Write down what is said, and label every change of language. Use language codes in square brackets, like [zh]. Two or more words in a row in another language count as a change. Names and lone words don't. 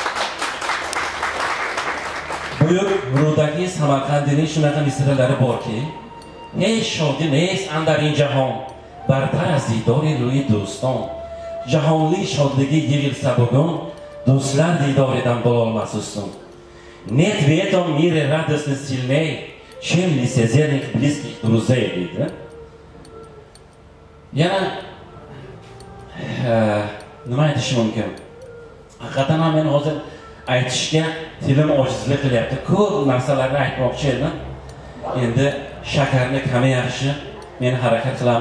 [uz] Buyuk ruhdagi Samarqandining shunaqa misralari borki, [fa] ای شادی نیست اندرین جهان برتر از دیدار روی دوستان, [uz] jahonli shodligi yig'ilsa bugun, do'stlar didoridan bo'lolmas ustun. [ru] Нет в этом мире радости сильней, чем лицезерных близких друзей, [uz] deydi. Yana nima aytish mumkin? Haqiqatan ham men hozir aytishga tilim ojizlik qilyapti. Ko'p narsalarni aytmoqchi edim. Endi shakarni kami yaxshi, men harakat qilaman.